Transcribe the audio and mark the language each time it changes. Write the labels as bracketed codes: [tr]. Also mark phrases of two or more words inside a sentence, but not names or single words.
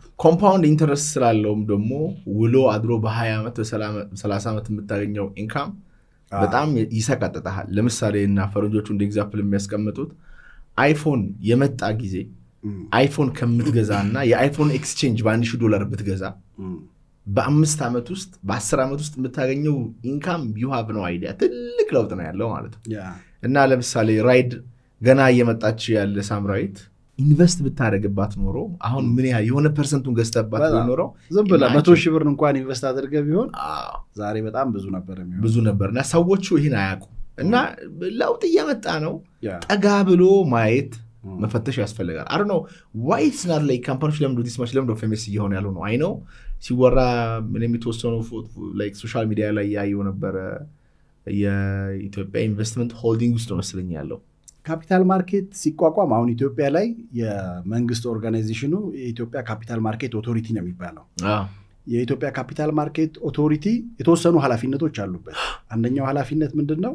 [en] compound interest [am] ስላለውም ደግሞ ውሎ አድሮ በ20 ዓመት በ30 ዓመት የምታገኘው ኢንካም በጣም ይሰቀጥጣል። ለምሳሌ እና ፈረንጆቹ እንደ ኤግዛምፕል የሚያስቀምጡት አይፎን የመጣ ጊዜ አይፎን ከምትገዛና የአይፎን ኤክስቼንጅ $1,000 ብትገዛ በ5 ዓመት ውስጥ በ10 ዓመት ውስጥ የምታገኘው ኢንካም [en] you have no idea [am] ትልቅ ለውጥ ነው ያለው ማለት ነው። እና ለምሳሌ ራይድ ገና እየመጣች ያለ ሳምራዊት ኢንቨስት ብታደርግባት ኖሮ አሁን ምን ያህል የሆነ ፐርሰንቱን ገዝተባት ኖሮ ዝም ብላ 100,000 ብር እንኳን ኢንቨስት አድርገህ ቢሆን ዛሬ በጣም ብዙ ነበርና ሰዎቹ ይሄን አያውቁ እና ለውጥ እየመጣ ነው። ጠጋ ብሎ ማየት መፈተሽ ያስፈልጋል። [en] I don't know why it's not like companies [am] ለምዶ [en] this much [am] ለምዶ famous እየሆነ ያለው ነው። [en] I know [am] ሲወራ ምን የሚተወሰነው [en] like social media [am] ላይ ያየው ነበር የኢትዮጵያ ኢንቨስትመንት ሆልዲንግ ውስጥ መስለኝ ያለው [en] capital market [am] ሲቋቋም አሁን ኢትዮጵያ ላይ የመንግስት ኦርጋናይዜሽኑ የኢትዮጵያ ካፒታል ማርኬት ኦቶሪቲ ነው የሚባለው። የኢትዮጵያ ካፒታል ማርኬት ኦቶሪቲ የተወሰኑ ኃላፊነቶች አሉበት። አንደኛው ኃላፊነት ምንድነው?